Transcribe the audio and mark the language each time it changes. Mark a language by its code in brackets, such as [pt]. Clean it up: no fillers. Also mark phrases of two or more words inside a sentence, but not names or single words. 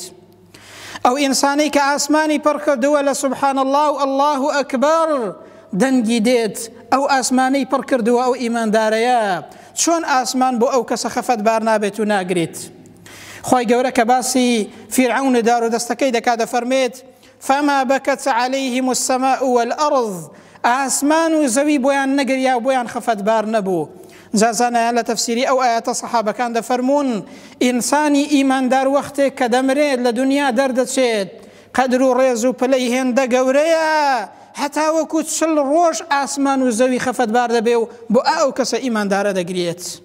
[ckb] ئەو ئینسانی کە ئاسمانی پڕ کردووە لە [ar] سبحان الله و الله ئەکبەر [ckb] دەنگی دێت ئەو ئاسمانەی پڕ کردووە ئەو ئیماندارەیە چۆن ئاسمان بۆ ئەو کەسە خەفەتبار نابێت و ناگرێت. خی گەورە کە باسی فیرعون دار و دەستەکەی دەکات دەفەرمێت [ar] فما بكت عليهم السماء والأرض [ckb] ئاسمان و زەوی بۆیان نەگریا و بۆیان خەفەتبار نەبوو. جازانەیان لە تەفسیری ئەو ئاەتە سەحابەکان دەفەرمونون ئینسانی ئیماندار وەختێک کە دەمرێت لە دنیا دەردەچێت قەدر و ڕێز و پلەی هێندە گەورەیە هەتا وەکو 40 ڕۆژ ئاسمان و زەوی خەفەتبار دەبێ و بۆ ئەو کەسە ئیماندارە دەگرێت.